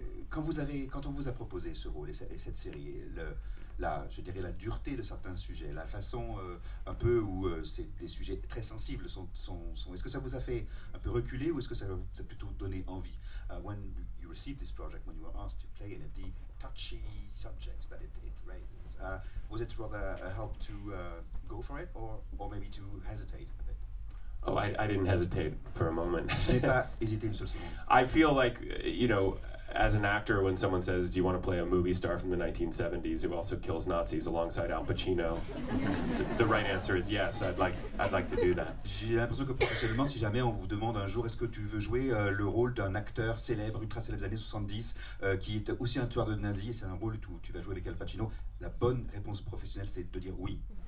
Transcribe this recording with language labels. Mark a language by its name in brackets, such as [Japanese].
[French] Quand on vous a proposé ce rôle et cette série, je dirais la dureté de certains sujets, la façon un peu où c'est des sujets très sensibles est-ce que ça vous a fait un peu reculer ou est-ce que ça vous a plutôt donné envie? [English] When you received this project, when you were asked to play in it, the touchy subjects that it raises, was it rather a help to go for it or maybe to hesitate a bit? Oh, I didn't hesitate for a moment. [French] Je n'ai pas hésité une seule seconde. [English] I feel like, you know, as an actor, when someone says, do you want to play a movie star from the 1970s who also kills Nazis alongside Al Pacino, the right answer is yes, I'd like to do that. [French] J'ai l'impression que professionnellement, si jamais on vous demande un jour, est-ce que tu veux jouer le rôle d'un acteur célèbre, ultra célèbre des années 70, qui est aussi un tueur de nazis, et c'est un rôle où tu vas jouer avec Al Pacino, la bonne réponse professionnelle, c'est de dire oui.